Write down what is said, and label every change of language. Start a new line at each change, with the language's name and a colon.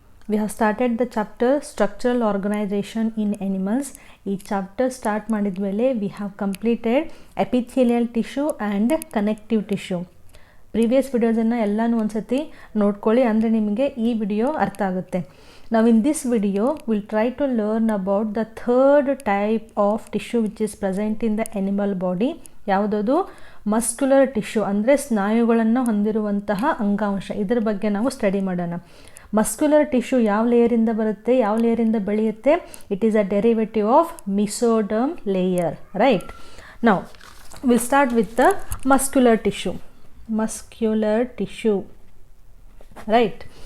English: We have started the chapter Structural Organization in Animals.
Kannada: ಈ chapter start ಮಾಡಿದ ಮೇಲೆ
English: we have completed epithelial tissue and connective tissue.
Kannada: Previous ವಿಡಿಯೋಸನ್ನು ಎಲ್ಲನೂ ಒಂದ್ಸತಿ ನೋಡ್ಕೊಳ್ಳಿ, ಅಂದರೆ ನಿಮಗೆ ಈ ವಿಡಿಯೋ ಅರ್ಥ ಆಗುತ್ತೆ.
English: Now in this video we'll try to learn about the third type of tissue which is present in the animal body.
Kannada: ಯಾವುದದು? Muscular tissue, ಅಂದರೆ ಸ್ನಾಯುಗಳನ್ನು ಹೊಂದಿರುವಂತಹ ಅಂಗಾಂಶ. ಇದರ ಬಗ್ಗೆ ನಾವು ಸ್ಟಡಿ ಮಾಡೋಣ. ಮಸ್ಕ್ಯುಲರ್ ಟಿಶ್ಯೂ ಯಾವ ಲೇಯರಿಂದ ಬರುತ್ತೆ, ಯಾವ ಲೇಯರಿಂದ ಬೆಳೆಯುತ್ತೆ?
English: It is a derivative of mesoderm layer, right? Now will start with the muscular tissue. Muscular tissue, right?